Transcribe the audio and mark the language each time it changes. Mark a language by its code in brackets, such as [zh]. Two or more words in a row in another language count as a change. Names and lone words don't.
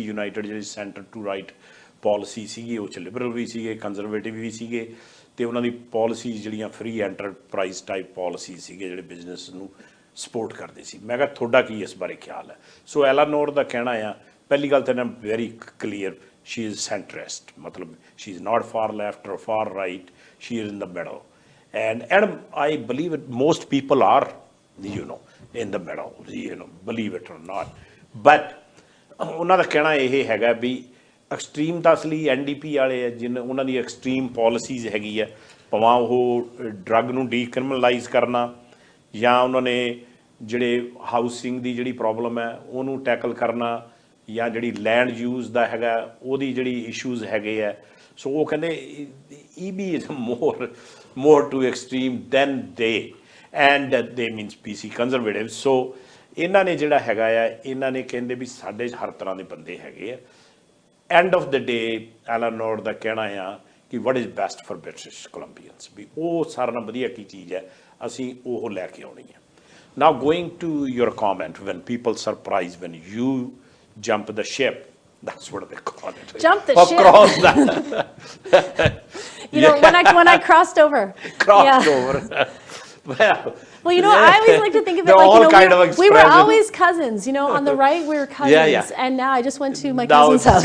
[pa] ਯੂਨਾਈਟਿਡ ਜਿਹੜੀ [en] center to right policy [pa] ਸੀਗੀ ਉਹ 'ਚ ਲਿਬਰਲ ਵੀ ਸੀਗੇ ਕੰਜ਼ਰਵੇਟਿਵ ਵੀ ਸੀਗੇ ਅਤੇ ਉਹਨਾਂ ਦੀ ਪਾਲਿਸੀਜ਼ ਜਿਹੜੀਆਂ [en] free enterprise type policies [pa] ਸੀਗੇ ਜਿਹੜੇ ਬਿਜ਼ਨਸ ਨੂੰ ਸਪੋਰਟ ਕਰਦੇ ਸੀ ਮੈਂ ਕਿਹਾ ਤੁਹਾਡਾ ਕੀ ਇਸ ਬਾਰੇ ਖਿਆਲ ਹੈ ਸੋ ਐਲਾਨੋਰ ਦਾ ਕਹਿਣਾ ਆ ਪਹਿਲੀ ਗੱਲ ਤਾਂ ਇਹਨਾਂ [en] very clear she is centrist [pa] ਮਤਲਬ [en] she is not far left or far right she is in the middle and I believe it most people are in the middle, believe it or not. [pa] But ਉਹਨਾਂ ਦਾ ਕਹਿਣਾ ਇਹ ਹੈਗਾ ਵੀ ਐਕਸਟ੍ਰੀਮ ਤਾਂ ਅਸਲੀ NDP ਵਾਲੇ ਆ ਉਹਨਾਂ ਦੀ [en] extreme policies [pa] ਹੈਗੀ ਆ ਭਾਵੇਂ ਉਹ ਡਰੱਗ ਨੂੰ ਡੀਕ੍ਰਿਮਨਲਾਈਜ਼ ਕਰਨਾ ਜਾਂ ਉਹਨਾਂ ਨੇ ਜਿਹੜੇ ਹਾਊਸਿੰਗ ਦੀ ਜਿਹੜੀ ਪ੍ਰੋਬਲਮ ਹੈ ਉਹਨੂੰ ਟੈਕਲ ਕਰਨਾ ਜਾਂ ਜਿਹੜੀ [en] land use [pa] ਦਾ ਹੈਗਾ ਉਹਦੀ ਜਿਹੜੀ ਇਸ਼ੂਜ਼ ਹੈਗੇ ਆ ਸੋ ਉਹ ਕਹਿੰਦੇ [en] EB is more to extreme than they and they means BC conservatives so [pa] ਇਹਨਾਂ ਨੇ ਜਿਹੜਾ ਹੈਗਾ ਆ ਇਹਨਾਂ ਨੇ ਕਹਿੰਦੇ ਵੀ ਸਾਡੇ ਹਰ ਤਰ੍ਹਾਂ ਦੇ ਬੰਦੇ ਹੈਗੇ ਆ [en] end of the day [pa] ਐਲਾਨੋਰ ਦਾ ਕਹਿਣਾ ਆ ਕਿ [en] what is best for British Columbians [pa] ਵੀ ਉਹ ਸਾਰਿਆਂ ਨਾਲੋਂ ਵਧੀਆ ਕੀ ਚੀਜ਼ ਹੈ ਅਸੀਂ ਉਹ ਲੈ ਕੇ ਆਉਣੀ ਹੈ [en] now going to your comment when people surprise when you jump the ship that's what they call it jump the ship cross that when I crossed over over Well, I always like to think of it like, we were always cousins, on the right we were cousins, and now I just went to my cousin's house.